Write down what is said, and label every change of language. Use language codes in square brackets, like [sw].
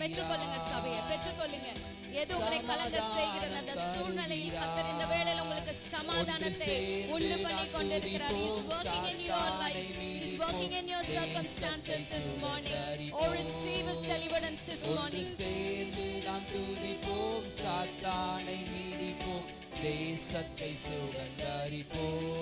[ta] பெற்றுக்கொள்ளுங்க சபையை, பெற்றுக்கொள்ளுங்க. எது உங்களை கலங்க செய்கிறது அந்த சூழ்நிலையில் கர்த்தர் இந்த வேளையில உங்களுக்கு சமாதானத்தை உண்டு பண்ணி கொண்டிருக்கிறார். [en] He is working in your life. He is working in your circumstances this morning. Oh, receive his deliverance this morning. [ta] சேர்ந்து நாம் துதிப்போம், சாத்தானை மீதிப்போம், தேசத்தை சுதந்தரிப்போம்.